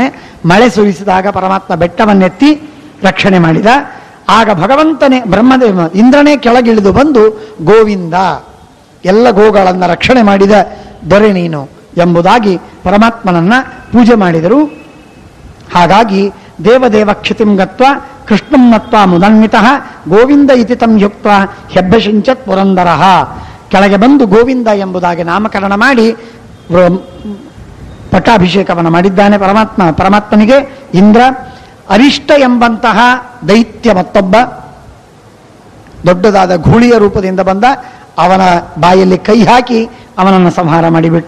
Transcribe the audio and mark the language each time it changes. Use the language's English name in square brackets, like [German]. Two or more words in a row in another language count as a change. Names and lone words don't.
[Kannada] ಮಳೆ ಸುರಿಸಿದಾಗ ಪರಮಾತ್ಮ ಬೆಟ್ಟವನ್ನೆತ್ತಿ ರಕ್ಷಣೆ ಮಾಡಿದ. ಆಗ ಭಗವಂತನೇ ಬ್ರಹ್ಮದೇವ ಇಂದ್ರನೇ ಕೆಳಗಿಳಿದು ಬಂದು ಗೋವಿಂದ, ಎಲ್ಲ ಗೋಗಳನ್ನು ರಕ್ಷಣೆ ಮಾಡಿದ ದೊರೆ ನೀನು ಎಂಬುದಾಗಿ ಪರಮಾತ್ಮನನ್ನ ಪೂಜೆ ಮಾಡಿದರು. [Sanskrit] ಹಾಗಾಗಿ ದೇವದೇವ ಕ್ಷಿತಿಂ ಗತ್ವ ಕೃಷ್ಣಂ ನತ್ವ ಮುದನ್ವಿತಃ ಗೋವಿಂದ ಇತಿ ತಂ ಯುಕ್ತ ಹೆಬ್ಬಶಿಂಚತ್ ಪುರಂದರಃ, [Kannada] ಕೆಳಗೆ ಬಂದು ಗೋವಿಂದ ಎಂಬುದಾಗಿ ನಾಮಕರಣ ಮಾಡಿ ಪಟ್ಟಾಭಿಷೇಕವನ್ನು ಮಾಡಿದ್ದಾನೆ ಪರಮಾತ್ಮನಿಗೆ. ಇಂದ್ರ ಅರಿಷ್ಟ ಎಂಬಂತಹ ದೈತ್ಯ ಮತ್ತೊಬ್ಬ ದೊಡ್ಡದಾದ ಘೂಳಿಯ ರೂಪದಿಂದ ಬಂದ, ಅವನ ಬಾಯಲ್ಲಿ ಕೈ ಹಾಕಿ ಅವನನ್ನು ಸಂಹಾರ ಮಾಡಿಬಿಟ್ಟ.